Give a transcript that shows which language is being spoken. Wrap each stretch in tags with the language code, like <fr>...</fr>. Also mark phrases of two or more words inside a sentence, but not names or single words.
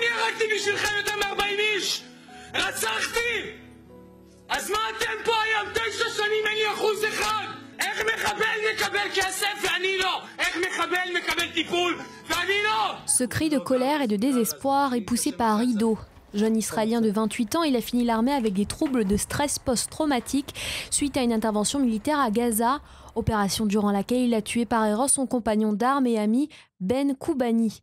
<he>נהרגתי בשבילכם יותר מ-40 איש! רצחתי! אז מה אתם פה היום 9 שנים אין לי 1%? איך מחבל מקבל כסף ואני לא? איך מחבל מקבל טיפול ואני לא?</he> <fr>Ce cri de colère et de désespoir est poussé par Ido. Jeune Israélien de 28 ans, il a fini l'armée avec des troubles de stress post-traumatique suite à une intervention militaire à Gaza, opération durant laquelle il a tué par erreur son compagnon d'armes et ami Ben Koubani.</fr>